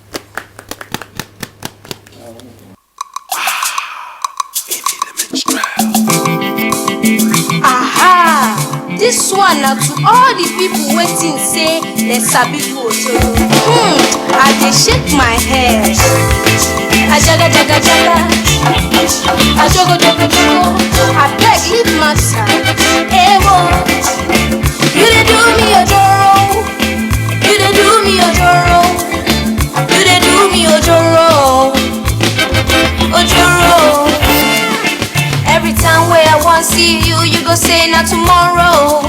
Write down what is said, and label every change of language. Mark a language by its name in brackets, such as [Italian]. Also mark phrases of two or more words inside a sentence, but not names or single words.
[Nigerian Pidgin] Aha! This one now to all the people waiting say they sabi photo. I dey shake my head. [Yoruba] Ajaga jaga jaga. Ajogo jogo jogo. [Nigerian Pidgin] I beg leave my side. Ewo. You dey do me a joro. You dey do me a joro. You dey do me a joro. [Yoruba] Ojoro. [Nigerian Pidgin] Every time where I want see you, you go say not tomorrow.